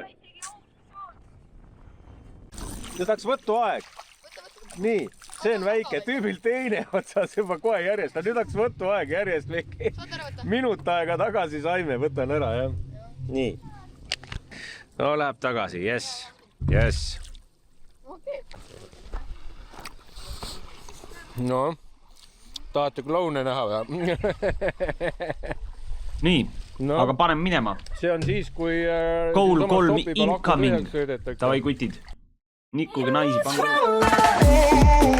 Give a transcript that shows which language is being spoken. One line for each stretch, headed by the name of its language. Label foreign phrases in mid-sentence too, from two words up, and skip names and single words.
Estonian: Nüüd tahaks võtuaeg. Nii, see on väike. Tüübil teine otsas juba kohe järjest. Nüüd tahaks võtuaeg järjest. Minut aega tagasi saime. Võtan ära, jah. Nii. No läheb tagasi.
English: Yes. Yes.
Estonian: No, tahate kloune näha või? Nii, No. aga panen minema. See on siis, kui...
English: Goal 3 incoming.
Estonian: Tavai kutid. Nikkuge naisi, pange.